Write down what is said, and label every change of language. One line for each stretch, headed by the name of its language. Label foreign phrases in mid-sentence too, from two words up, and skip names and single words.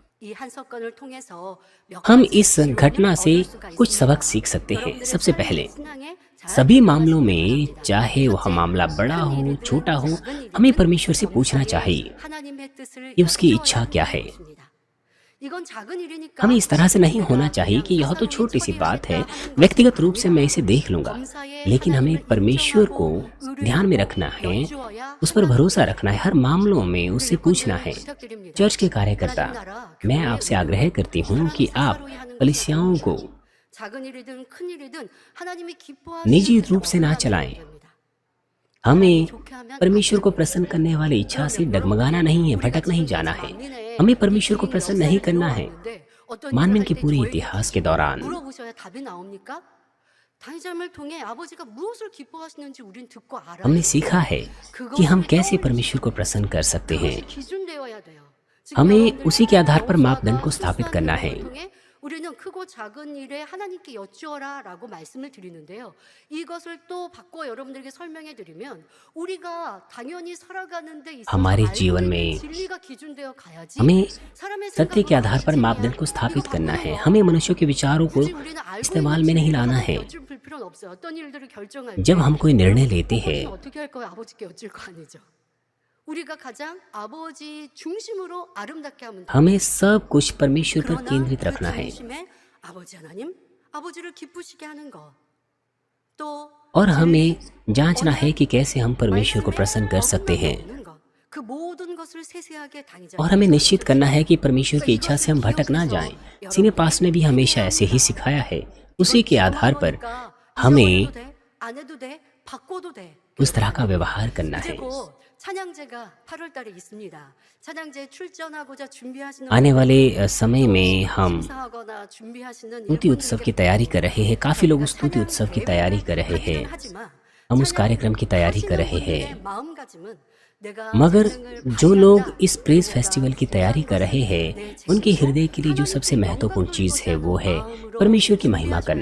Hindi: हम इस घटना से कुछ सबक सीख सकते हैं। सबसे पहले, सभी मामलों में, चाहे वह मामला बड़ा हो छोटा हो, हमें परमेश्वर से पूछना चाहिए कि उसकी इच्छा क्या है।
Korean: 이건 작은 일이니까
Hindi: हमें इस तरह से नहीं होना चाहिए कि यह तो छोटी सी बात है, व्यक्तिगत रूप से मैं इसे देख लूंगा। लेकिन हमें परमेश्वर को ध्यान में रखना है, उस पर भरोसा रखना है, हर मामलों में उससे पूछना है। चर्च के कार्यकर्ता, मैं आपसे आग्रह करती हूँ कि आप कलीसियाओं को
Korean: 작은 일이든 큰 일이든 하나님이
Hindi: निजी
Korean: 기뻐하시는
Hindi: रूप से ना चलाएं। हमें परमेश्वर को प्रसन्न करने वाली इच्छा से डगमगाना नहीं है, भटक नहीं जाना है। हमें परमेश्वर को प्रसन्न नहीं करना है। मानवीय के पूरे इतिहास के दौरान
Korean: 물어보셔야 답이 나옵니까? 다니엘을 통해 아버지가 무엇을 기뻐하시는지 우린 듣고 알아야
Hindi: हमने सीखा है कि हम कैसे परमेश्वर को प्रसन्न कर सकते हैं।
Korean: 기준되어야 돼요.
Hindi: हमें उसी के आधार पर मापदंड को स्थापित करना है।
Korean: 우리는 크고 작은 일에 하나님께 여쭈어라라고 말씀을 드리는데요. 이것을 또 바꿔 여러분들에게 설명해 드리면 우리가 당연히 살아가는 데 있어서
Hindi: हमारे
Korean: 알고
Hindi: जीवन
Korean: 있는
Hindi: में
Korean: 진리가 기준되어 가야지.
Hindi: हमें
Korean: 사람의
Hindi: सत्य के
Korean: 생각으로
Hindi: आधार पर
Korean: 하시지
Hindi: मापदंड को
Korean: 우리가
Hindi: स्थापित करना है।
Korean: 바꾸는
Hindi: हमें मनुष्यों के विचारों को
Korean: 굳이 우리는 알고
Hindi: इस्तेमाल
Korean: 있는
Hindi: में नहीं
Korean: 진리를
Hindi: लाना
Korean: 하나님께
Hindi: है।
Korean: 여쭐 필요는 없어요. 어떤 일들을 결정할
Hindi: जब
Korean: 때
Hindi: हम कोई निर्णय लेते हैं,
Korean: 아버지는 어떻게 할 거예요? 아버지께 여쭐 거 아니죠. 우리가 가장 아버지 중심으로 아름답게 하면 돼요.
Hindi: हमें सब कुछ परमेश्वर पर
Korean: 그러나
Hindi: केंद्रित
Korean: 그
Hindi: रखना है
Korean: 중심에 아버지 하나님, 아버지를 기쁘시게 하는 것. 또
Hindi: और हमें जांचना है कि कैसे हम परमेश्वर को प्रसन्न कर सकते हैं।
Korean: 없는 것. 그 모든 것을 세세하게 당의자.
Hindi: और हमें निश्चित करना है कि परमेश्वर की इच्छा से हम भटक ना जाएं।
English: senior past
Hindi: ने भी हमेशा ऐसे ही सिखाया है। उसी के आधार पर हमें
Korean: 안 해도 돼, 바꿔도 돼.
Hindi: उस तरह का व्यवहार करना है।
Korean: 그리고 찬양제가 8월 달에 있습니다. 찬양제 출전하고자 준비하시는
Hindi: आने वाले समय में हम
Korean: 심사하거나 준비하시는
Hindi: स्तुति उत्सव की तैयारी कर रहे हैं। काफी लोग उस स्तुति उत्सव की तैयारी कर रहे हैं। हम उस कार्यक्रम की तैयारी कर रहे हैं। मगर जो लोग इस
English: praise festival
Hindi: की तैयारी कर रहे हैं, उनके हृदय के लिए जो सबसे महत्वपूर्ण चीज है वो है परमेश्वर की महिमा करना।